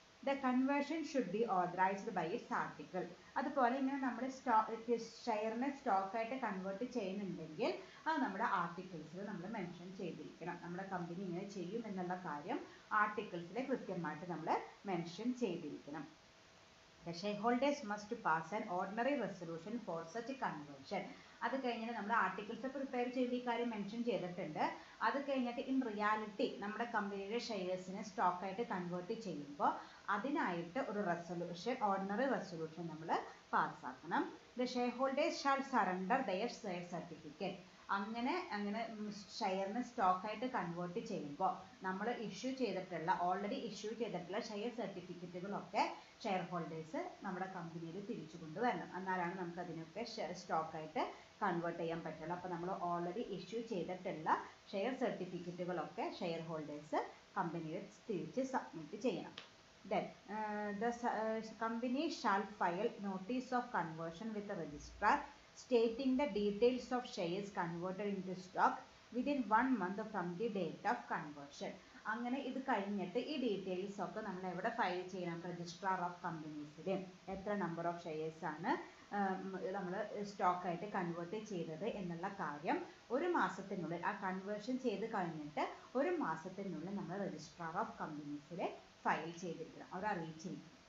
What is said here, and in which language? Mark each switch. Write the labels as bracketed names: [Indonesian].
[English] The conversion should be authorised by its article. [Malayalam] അതുപോലെ ഇങ്ങനെ നമ്മുടെ ഷെയറിനെ സ്റ്റോക്കായിട്ട് കൺവേർട്ട് ചെയ്യുന്നുണ്ടെങ്കിൽ അത് നമ്മുടെ ആർട്ടിക്കിൾസിൽ നമ്മൾ മെൻഷൻ ചെയ്തിരിക്കണം. നമ്മുടെ കമ്പനി ഇങ്ങനെ ചെയ്യും എന്നുള്ള കാര്യം ആർട്ടിക്കിൾസിൽ കൃത്യമായിട്ട് നമ്മൾ മെൻഷൻ ചെയ്തിരിക്കണം. [English] The shareholders must pass an ordinary resolution for such conversion. [Malayalam] അത് കഴിഞ്ഞിട്ട് നമ്മൾ ആർട്ടിക്കിൾസ് പ്രിപ്പയർ ചെയ്ത് ഈ കാര്യം മെൻഷൻ ചെയ്തിട്ടുണ്ട്. അത് കഴിഞ്ഞിട്ട് ഇൻ റിയാലിറ്റി നമ്മുടെ കമ്പനിയുടെ ഷെയർസിനെ സ്റ്റോക്കായിട്ട് കൺവേർട്ട് ചെയ്യുമ്പോൾ അതിനായിട്ട് ഒരു റെസൊല്യൂഷൻ, ഓർഡിനറി റെസൊല്യൂഷൻ നമ്മൾ പാസ്സാക്കണം. [English] The shareholders shall surrender their share certificate. [Malayalam] അങ്ങനെ ഷെയറിനെ സ്റ്റോക്കായിട്ട് കൺവേർട്ട് ചെയ്യുമ്പോൾ നമ്മൾ ഓൾറെഡി ഇഷ്യൂ ചെയ്തിട്ടുള്ള ഷെയർ സർട്ടിഫിക്കറ്റുകളൊക്കെ ഷെയർ ഹോൾഡേഴ്സ് നമ്മുടെ കമ്പനിയിൽ തിരിച്ചു കൊണ്ടുവരണം. എന്നാലാണ് നമുക്ക് അതിനൊക്കെ സ്റ്റോക്കായിട്ട് കൺവേർട്ട് ചെയ്യാൻ പറ്റുള്ളൂ. അപ്പോൾ നമ്മൾ ഓൾറെഡി ഇഷ്യൂ ചെയ്തിട്ടുള്ള ഷെയർ സർട്ടിഫിക്കറ്റുകളൊക്കെ ഷെയർ ഹോൾഡേഴ്സ് കമ്പനിയിൽ തിരിച്ച് സബ്മിറ്റ് ചെയ്യണം. [English] Then the company shall file notice of conversion with the registrar stating the details of shares converted into stock within 1 month from the date of conversion. [Malayalam] അങ്ങനെ ഇത് കഴിഞ്ഞിട്ട് ഈ details ഒക്കെ നമ്മൾ എവിടെ ഫയൽ ചെയ്യണം? രജിസ്ട്രാർ ഓഫ് കമ്പനീസിൽ എത്ര നമ്പർ ഓഫ് ഷെയർസ് ആണ് നമ്മൾ സ്റ്റോക്കായിട്ട് കൺവേർട്ട് ചെയ്തത് എന്നുള്ള കാര്യം ഒരു മാസത്തിനുള്ളിൽ, ആ കൺവേർഷൻ ചെയ്ത് കഴിഞ്ഞിട്ട് ഒരു മാസത്തിനുള്ളിൽ നമ്മൾ രജിസ്ട്രാർ ഓഫ് കമ്പനീസിൽ ഫയൽ ചെയ്തിരിക്കണം, അവർ അറിയിച്ചിരിക്കണം.